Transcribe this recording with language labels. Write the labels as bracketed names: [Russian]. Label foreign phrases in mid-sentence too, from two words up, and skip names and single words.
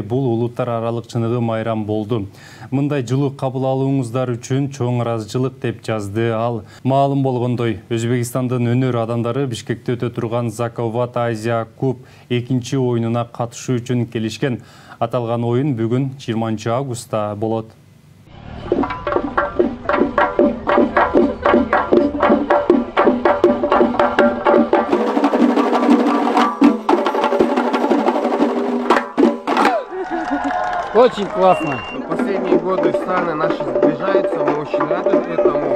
[Kyrgyz] Бул улуттар аралык чыныгы майрам болду. Мындай жылы кабыл алууңуздар үчүн чоң ыраазычылык деп жазды ал. Маалым болгондой, Өзбекстандын өнөр адамдары Бишкекте өтө турган Закovat Азия Куб 2-чи оюнуна катышуу үчүн келишкен. Аталган оюн бүгүн 20 августта болот. [Russian] Очень классно. Последние годы страны наши сближаются, мы очень рады этому.